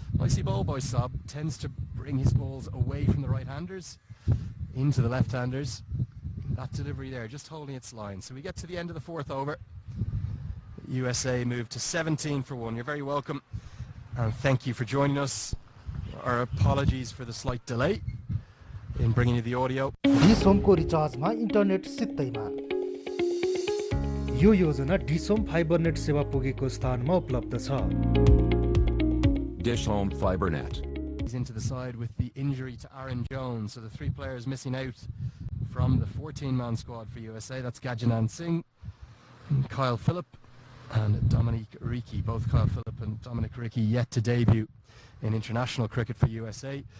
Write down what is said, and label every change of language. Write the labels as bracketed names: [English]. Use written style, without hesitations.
[English] Nicely bowled by Saab, tends to bring his balls away from the right-handers into the left-handers. That delivery there, just holding its line. So we get to the end of the 4th over. USA moved to 17 for 1. You're very welcome, and thank you for joining us. Our apologies for the slight delay in bringing you the audio. [Nepali] डिसोमको रिचार्जमा internet सित्तैमा यो योजना डिसोम fibre net सेवा पुगेको स्थानमा उपलब्ध छ. [English] Dish Home Fiber Net. He's into the side with the injury to Aaron Jones, so the 3 players missing out from the 14-man squad for USA. That's Gajanan Singh, Kyle Phillip, and Dominic Ricci. Both Kyle Phillip and Dominic Ricci yet to debut in international cricket for USA.